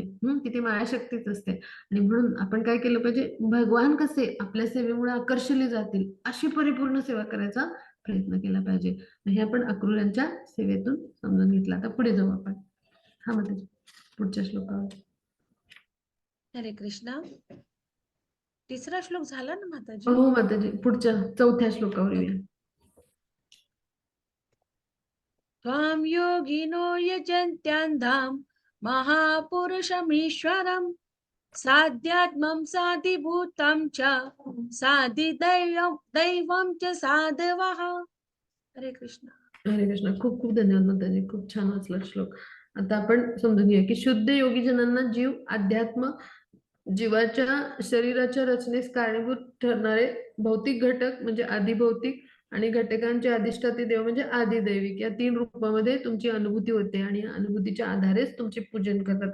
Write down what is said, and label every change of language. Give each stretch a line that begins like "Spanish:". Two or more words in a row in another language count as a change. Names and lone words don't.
Marathi: तिथे मायाशक्तीच असते. आणि म्हणून आपण काय केलं पाहिजे? भगवान कसे आपल्या सेवेमुळे आकर्षले जातील अशी परिपूर्ण सेवा करायचा प्रयत्न केला पाहिजे. हे आपण अक्रूरांच्या सेवेतून समजून घेतलं. आता पुढे जाऊ आपण. हा माताजी, पुढच्या श्लोकावर. हरे कृष्णा. तिसरा श्लोक झाला ना माताजी? हो माताजी, पुढच्या 4थ्या श्लोकावर येऊया.
Sanskrit: त्वां योगिनो यजन्त्यान्धां महापुरुषमीश्वरं साध्यात्मं साधिभूतं च साधिदैवं दैवं च साधवः.
Marathi: हरे कृष्ण. हरे कृष्ण. खूप खूप धन्यवाद माताजी. खूप छान वाचला श्लोक. आता आपण समजून घेऊया की शुद्ध योगी जनांना जीव, अध्यात्म, जीवाच्या शरीराच्या रचनेस कारणीभूत ठरणारे भौतिक घटक म्हणजे आदिभौतिक आणि घटकांचे अधिष्ठाते देव म्हणजे आदिदैविक या तीन रूपामध्ये तुमची अनुभूती होते आणि या अनुभूतीच्या आधारेच तुमचे पूजन करतात.